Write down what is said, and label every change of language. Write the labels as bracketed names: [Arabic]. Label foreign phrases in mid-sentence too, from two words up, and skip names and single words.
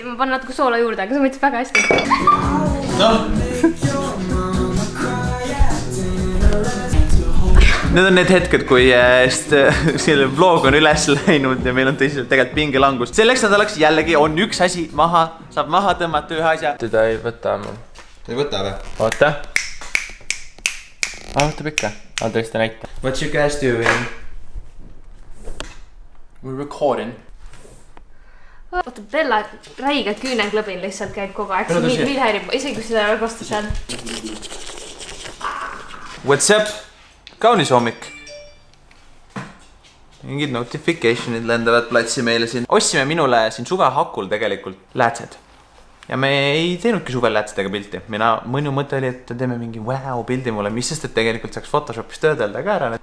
[Estonian] Ma panen natuke soola juurde, aga sa maitseb väga hästi. Need on need hetked, kui selle vlog on üles läinud ja meil on tõsiselt tegelikult pingelangust. Selleks nädalaks jällegi on üks asi maha, saab maha tõmmata ühe asja. Teda ei võta mul. Ta ei võta või? Oota. Võtab ikka. I'll tõesti näita. [English] What you guys doing? We're recording. [Estonian] Oota, Bella räiga küünenklõbin lihtsalt käib kogu aeg. Mind häirib, isegi kui seda ei kosta seal. [English] What's up? [Estonian] Kaunis hommik. Mingid notificationid lendavad platsi meile siin. Ostsime minule siin suvehakul tegelikult läätsed. Ja me ei teenudki suvel läätsedega pilti. Mõnu mõte oli, et teeme mingi wow pildi mulle, mis sest, et tegelikult saaks Photoshopis töödelda ka ära.